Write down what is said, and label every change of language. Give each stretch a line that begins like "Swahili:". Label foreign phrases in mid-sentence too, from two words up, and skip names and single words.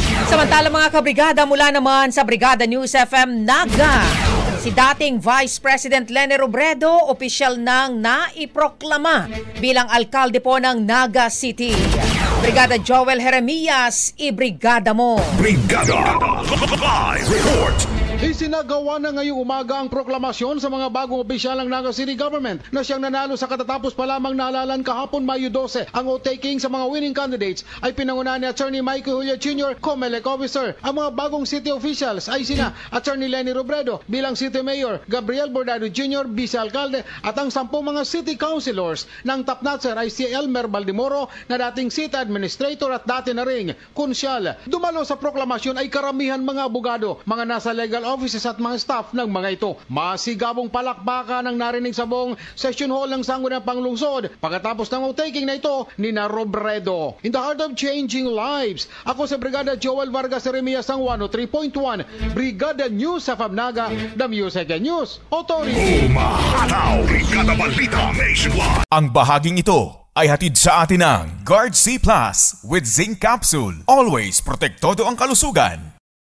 Filipino: Samantala mga kabrigada, mula naman sa Brigada News FM Naga, si dating Vice President Leni Robredo opisyal nang naiproklama bilang alkalde po ng Naga City. Brigada Joel Jeremias, ibrigada mo. Brigada Live Report. Isinagawa na ngayong umaga ang proklamasyon sa mga bagong opisyal ng Naga City Government na siyang nanalo sa katatapos pa lamang naalalan kahapon Mayo 12. Ang o-taking sa mga
English: winning candidates
Filipino: ay pinangunahan ni Attorney Michael Julia Jr., COMELEC Officer. Ang mga bagong city officials ay sina Attorney Leni Robredo bilang City Mayor, Gabriel Bordado Jr., Vice Alcalde, at ang 10 mga City Councilors ng Tapnatser ay si Elmer Baldimoro na dating City Administrator at dati na ring Konsyal. Dumalo sa proklamasyon ay karamihan mga abogado, mga nasa
English: legal offices
Filipino: at mga staff ng mga ito. Masigabong palakpakan ang narinig sa buong
English: session hall
Filipino: ng Sangguniang Panglungsod pagkatapos ng o-taking na ito ni na Robredo.
English: In the heart of changing lives,
Filipino: ako sa Brigada Joel Vargas Jeremias ang 103.1 Brigada News sa Naga,
English: the Music and News Authority.
Filipino: Umahataw, Brigada Balita Nationwide. Ang bahaging ito ay hatid sa atin ng Guard C Plus with Zinc Capsule. Always protektodo ang kalusugan.